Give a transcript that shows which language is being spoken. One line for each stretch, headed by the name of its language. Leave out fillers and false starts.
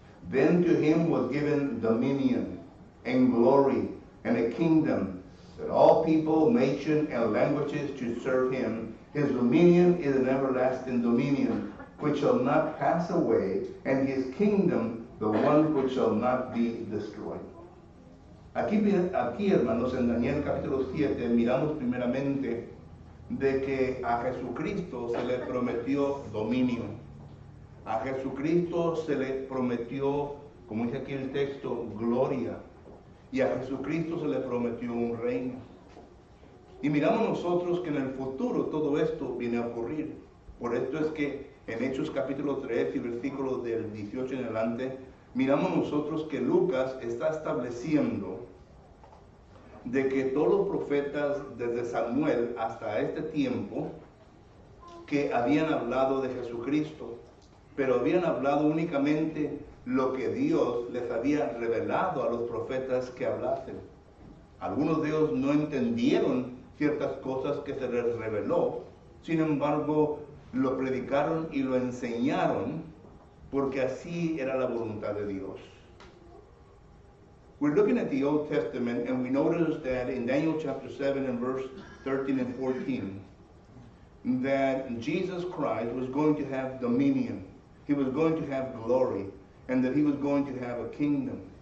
English: Then to him was given dominion and glory and a kingdom, that all people, nation, and languages should serve him. His dominion is an everlasting dominion, which shall not pass away, and his kingdom the one which shall not be destroyed.
Spanish: Aquí, hermanos, en Daniel capítulo 7 miramos primeramente de que a Jesucristo se le prometió dominio. A Jesucristo se le prometió, como dice aquí el texto, gloria. Y a Jesucristo se le prometió un reino. Y miramos nosotros que en el futuro todo esto viene a ocurrir. Por esto es que en Hechos capítulo 3 y versículos del 18 en adelante, miramos nosotros que Lucas está estableciendo de que todos los profetas desde Samuel hasta este tiempo que habían hablado de Jesucristo, pero habían hablado únicamente lo que Dios les había revelado a los profetas que hablasen. Algunos de ellos no entendieron ciertas cosas que se les reveló, sin embargo lo predicaron y lo enseñaron porque así era la voluntad de Dios.
English: We're looking at the Old Testament and we notice that in Daniel chapter 7 and verse 13 and 14 that Jesus Christ was going to have dominion. He was going to have glory, and that he was going to have a kingdom.